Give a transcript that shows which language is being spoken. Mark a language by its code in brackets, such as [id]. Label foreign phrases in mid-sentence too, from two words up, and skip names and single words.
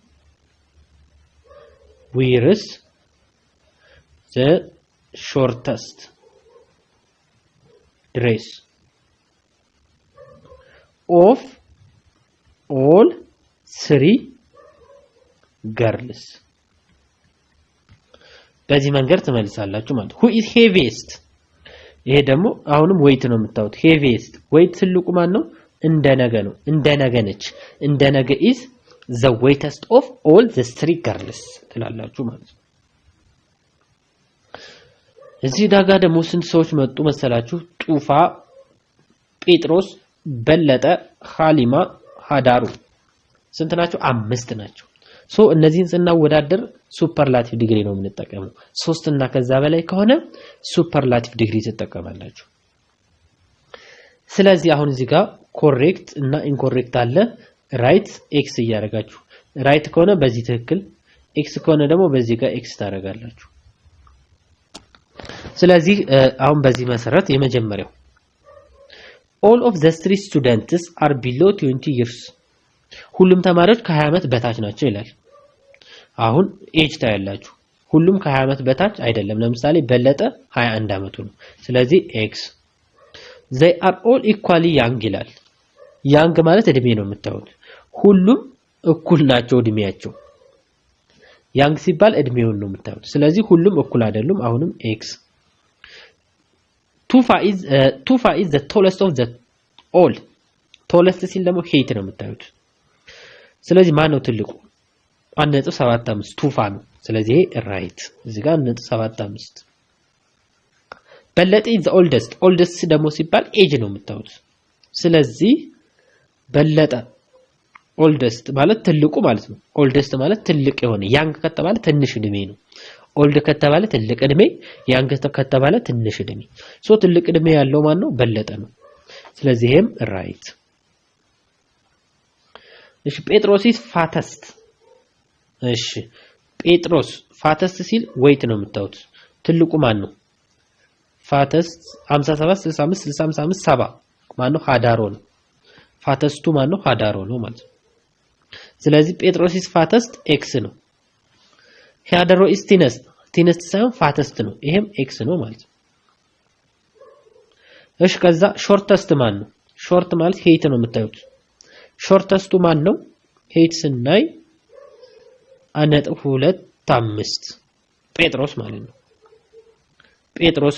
[en] wears the shortest dress of all three girls [am] በዚህ መንገድ ትመልሳላችሁ ማለት [en] who is heaviest [am] ይሄ ደግሞ አሁንም weight ነው የምታዩት [en] heaviest weight [am] ትልቁ ማን ነው እንደ ነገ ነች እንደ ነገ [en] is the weightest of all the three girls [am] ትላላችሁ ማለት ነው እዚህ ዳጋ ደግሞ ስንት ሰዎች መጡ መሰላችሁ ጡፋ ጴጥሮስ በለጠ ኻሊማ ሃዳሩ ስንት ናቸው አምስት ናቸው ሶ እነዚህን ስናወዳደር [en] superlative degree [am] ነው የምንጠቀመው 3 እና ከዛ በላይ ከሆነ [en] superlative degree [am] ትጠቀማላችሁ ስለዚህ አሁን እዚህ ጋር ኮሬክት እና ኢንኮሬክት አለ [en] right x [am] እያደረጋችሁ ራይት ከሆነ በዚህ ትክክል ኤክስ ከሆነ ደግሞ በዚህ ጋር ኤክስ ታደርጋላችሁ ስለዚህ አሁን በዚህ መሰረት የመጀመሪያው [en] all of the three students are below 20 years [am] ሁሉም ተማሪዎች ከ20 ዓመት በታች ናቸው ይላል አሁን ኤጅ ታያላችሁ ሁሉም ከ20 ዓመት በታች አይደለም ለምሳሌ በለጠ 21 ዓመቱ ነው ስለዚህ [en] x they are all equally young [am] ይላል young ማለት እድሜ ነው የምታዩት ሁሉም እኩል ናቸው እድሜያቸው young ሲባል እድሜውን ነው የምታዩት ስለዚህ ሁሉም እኩል አይደሉም አሁንም x [en] Tufa is the tallest of the all tallest [am] ሲል ደግሞ height ነው የምታዩት ስለዚህ ማን ነው ትልቁ 1.75 ቱፋ ነው ስለዚህ ራይት እዚህ ጋር 1.75 በለጠ [en] is the oldest [am] ደግሞ ሲባል ኤጅ ነው የምታዩት ስለዚህ በለጠ oldest ማለት ትልቁ ማለት ነው oldest ማለት ትልቅ የሆነ young ከተባለ ትንሽ እድሜ ነው old ከተባለ ትልቅ እድሜ young ከተባለ ትንሽ እድሜ ሶ ትልቅ እድሜ ያለው ማን ነው በለጠ ነው ስለዚህም right እሺ ጴጥሮስ [en] is fattest [am] እሺ ጴጥሮስ fattest ሲል weight ነው የምታዩት ትልቁ ማን ነው fattest 57 65 65 70 ማን ነው ሃዳሮ ነው fattest ማን ነው ሃዳሮ ነው ማለት ስለዚህ ጴጥሮስ [en] is fattest [am] x ነው ሃዳሮ [en] is thinnest [am] ሳይሆን fattest ነው ይሄም x ነው ማለት እሺ ከዛ shortest ማን ነው short ማለት height ነው የምታዩት shortest ማን ነው height ስናይ 1.25 ጴጥሮስ ማለት ነው ጴጥሮስ